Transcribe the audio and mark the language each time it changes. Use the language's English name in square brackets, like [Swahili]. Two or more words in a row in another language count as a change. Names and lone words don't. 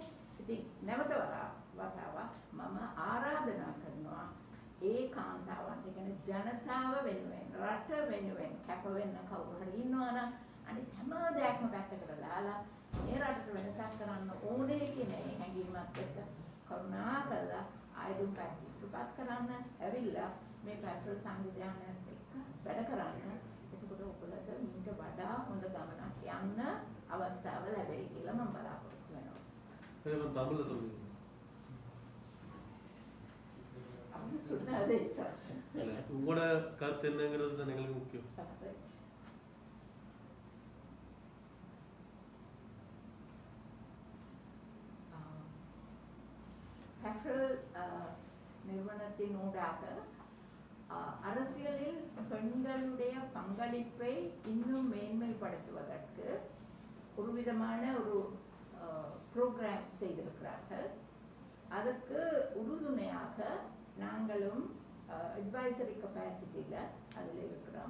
[Sinhala] ඉතින් නැවත වතාවක් මම ආරාධනා කරනවා ඒ කාන්තාවන්ට කියන්නේ ජනතාව වෙනුවෙන් රට වෙනුවෙන් කැප වෙන්න කවුරු හරි ඉන්නවා නම් අනිත් හැම දෙයක්ම පැත්තකට දාලා මේ රටට වෙනසක් කරන්න ඕනේ කියන හැඟීමත් එක්ක කරුණාකරලා ආයුධ පැත්තට කරන්න ඇවිල්ලා මේ පැට්‍රල් සංවිධානයත් එක්ක වැඩ කරන්න. එතකොට ඔයගොල්ලන්ට මීට වඩා හොඳ ගමනක් යන්න අවස්ථාව ලැබෙයි කියලා මම බලාපොරොත්තු වෙනවා. [Tamil] එහෙනම් தமிழ்ல சொல்லுங்க. [Sinhala] අපි සුණාද ඒක? [Tamil] உங்களோட கருத்து என்னங்கிறது தான் எங்களுக்கு முக்கியம். පැට්‍රල් நிறுவனத்தின் ஊடாக அரசியலில் பெண்களுடைய பங்களிப்பை இன்னும் மேன்மைப்படுத்துவதற்கு ஒரு விதமான ஒரு ப்ரோக்ராம் செய்திருக்கிறார்கள். அதற்கு உறுதுணையாக நாங்களும் [English] advisory capacity [Tamil] அதில் இருக்கிறோம்.